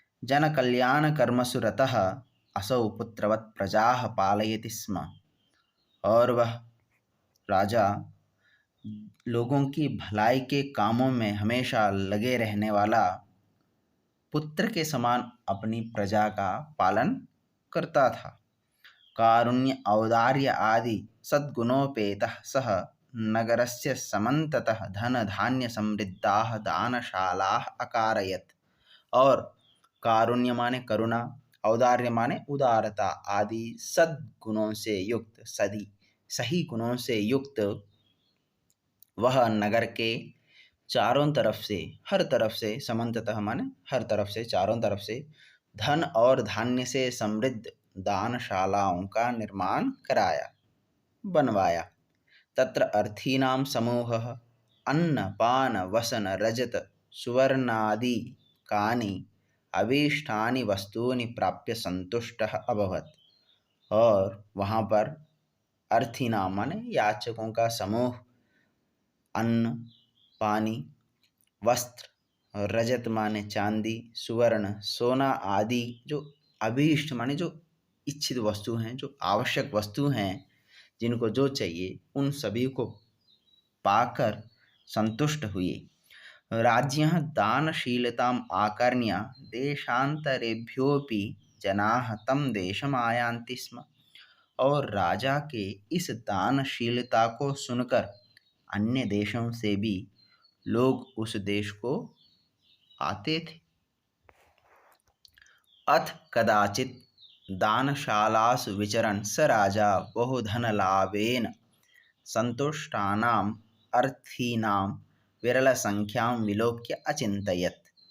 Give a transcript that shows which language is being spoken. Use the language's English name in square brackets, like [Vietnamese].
[Sanskrit] जन कल्याण कर्मसु रतः असौ पुत्रवत् प्रजाः पालयति स्म, [Hindi] और वह राजा लोगों की भलाई के कामों में हमेशा लगे रहने वाला, पुत्र के समान अपनी प्रजा का पालन करता था। [Sanskrit] कारुण्य औदार्य आदि सद्गुणोपेतः सह नगरस्य समन्ततः धन-धान्य-समृद्धाः दानशालाः अकारयत्। [Hindi] और कारुण्य माने करुणा, औदार्य माने उदारता आदि सद्गुणों से युक्त, सही गुणों से युक्त वह नगर के चारों तरफ से, हर तरफ से, समन्ततः माने हर तरफ से, चारों तरफ से धन और धान्य से समृद्ध दानशालाओं का निर्माण कराया, बनवाया। [Sanskrit] तत्र अर्थीनां समूहः अन्न पान वसन रजत सुवर्णादि कानि अभीष्टानि वस्तूनि प्राप्य संतुष्टः अभवत्। [Hindi] और वहाँ पर अर्थीनाम माने याचकों का समूह, अन्न पानी, वस्त्र, रजत माने चांदी, सुवर्ण सोना आदि जो अभीष्ट माने जो इच्छित वस्तु हैं, जो आवश्यक वस्तु हैं, जिनको जो चाहिए उन सभी को पाकर संतुष्ट हुए। [Sanskrit] राज्ञः दानशीलताम् आकर्ण्य देशान्तरेभ्योऽपि जनाः तं देशम् आयान्ति स्म। [Hindi] और राजा के इस दानशीलता को सुनकर अन्य देशों से भी लोग उस देश को आते थे। [Sanskrit] अथ कदाचित् दानशालासु विचरन् स राजा बहुधनलाभेन सन्तुष्टानाम् अर्थीनां विरलसंख्यां विलोक्य अचिन्तयत्।